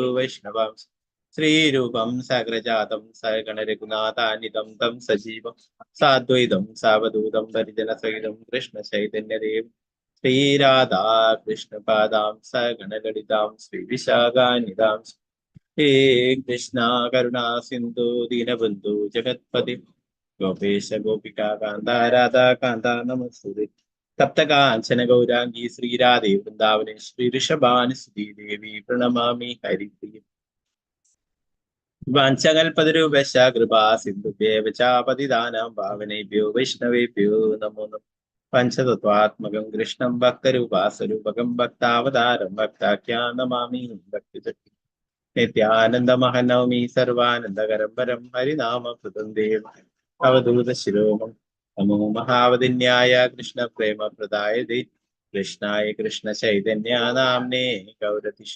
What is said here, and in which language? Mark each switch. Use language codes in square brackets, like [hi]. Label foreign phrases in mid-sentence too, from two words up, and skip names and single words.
[sa] वैष्णवं श्रीरूपं सग्रजातं सगणरघुनाथानितं तं सजीवं साद्वैतं सावधूतं परिजनसहितं कृष्ण चैतन्यदेवं श्रीराधा कृष्णपादां सगणललितां श्रीविशाखानितां हे कृष्ण करुणा सिन्धु दीनबन्धु जगत्पति गोपेश गोपिका कान्त राधा कान्त नमस्तुते. तप्तकाञ्चन गौराङ्गि श्रीराधे वृन्दावने श्री ऋषभानुसुति देवि प्रणमामि हरिप्रिय. वाञ्चकल्पतरूपश कृपा सिन्धुभ्येव चापतिदानां पावनेभ्यो वैष्णवेभ्यो नमो नमः. पञ्चतत्वात्मकं कृष्णं भक्तरूपास्वरूपकं भक्तावतारं भक्ताख्यां नमामि भक्तिचक्ति. नित्यानन्दमहनौमि सर्वानन्दकरं परं हरिनामकृतं देवं अवधूत शिरोमं. नमो महावतिन्याय कृष्ण प्रेम प्रदायते कृष्णाय कृष्ण चैतन्य नाम्ने गौरतिशे.